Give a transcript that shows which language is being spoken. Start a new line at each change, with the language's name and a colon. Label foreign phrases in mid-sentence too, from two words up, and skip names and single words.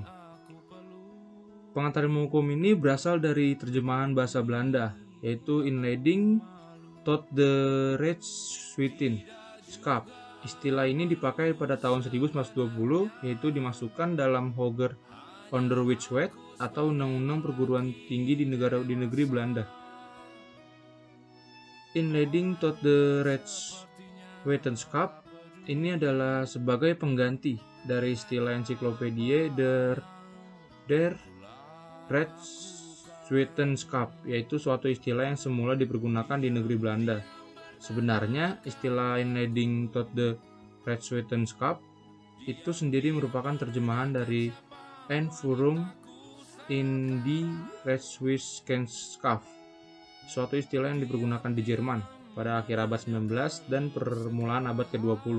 Indonesian: Pengantar ilmu hukum ini berasal dari terjemahan bahasa Belanda, yaitu
Dutch: Inleiding tot the Rechtswetenschap.
Indonesian: Istilah ini dipakai pada tahun 1920, yaitu dimasukkan dalam Hoger Onderwijswet atau Undang-Undang Perguruan Tinggi di negeri Belanda.
Dutch: Inleiding tot the Rechtswetenschap
Indonesian: ini adalah sebagai pengganti dari istilah ensiklopedia
Dutch: der Rechtswetenschap,
Indonesian: yaitu suatu istilah yang semula dipergunakan di negeri Belanda. Sebenarnya, istilah
Dutch: Inleiding tot the Rechtswetenschap
Indonesian: itu sendiri merupakan terjemahan dari
German: Einführung in die Rechtswetenschap,
Indonesian: suatu istilah yang dipergunakan di Jerman pada akhir abad 19 dan permulaan abad ke-20.